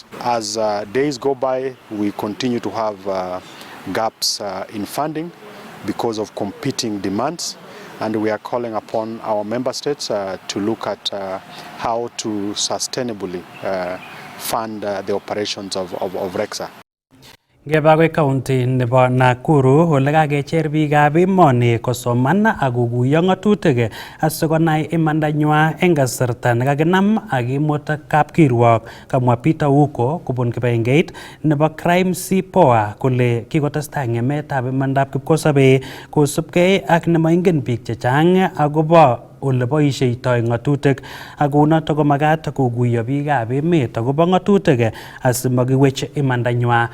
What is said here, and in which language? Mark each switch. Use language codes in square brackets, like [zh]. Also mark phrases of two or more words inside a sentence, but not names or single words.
[en] As days go by, we continue to have gaps in funding because of competing demands, and we are calling upon our member states to look at how to sustainably fund the operations of REXA. [kln] Ngebagwe county nebo Nakuru ole kakecher biikab emoni kosoman ak kokuyo ng'atutik asikonai imandanywa eng kasarta nekakinam ak imut kapkirwok, kamwa Peter Wuko kobun kibagengeit nebo Crime C-Power kole kikotestai ng'emetab imandab kipkosobei kosubkei ak nemaingen biik chechang akobo ole boisieitoi ng'atutik ak kounoto komagat kokuyo biikab emet akobo ng'atutik asimakiwech imandanywa.